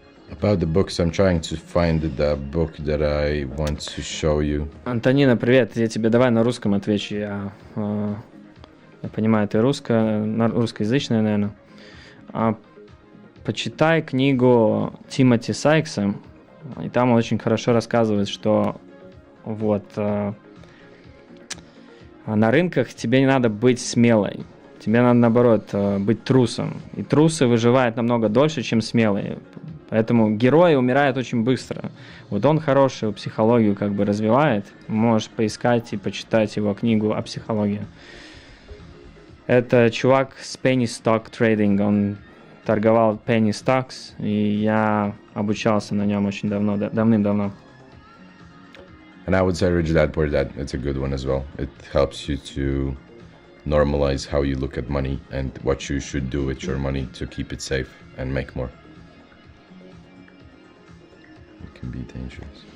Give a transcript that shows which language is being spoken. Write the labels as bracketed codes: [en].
[en] About the books, I'm trying to find the book that I want to show you. [ru] Антонина, привет. Я тебе давай на русском отвечу. Я понимаю, ты русскоязычная, наверное. Почитай книгу Тимоти Сайкса, и там он очень хорошо рассказывает, что вот на рынках тебе не надо быть смелой, тебе надо, наоборот, быть трусом. И трусы выживают намного дольше, чем смелые. Поэтому герои умирают очень быстро. Вот он хорошую психологию как бы развивает. Можешь поискать и почитать его книгу о психологии. Это чувак с penny stock trading, он торговал penny stocks, и я обучался на нем очень давно, давным-давно. [en] And I would say, Rich Dad Poor Dad, it's a good one as well. It helps you to normalize how you look at money and what you should do with your money to keep it safe and make more. It can be dangerous.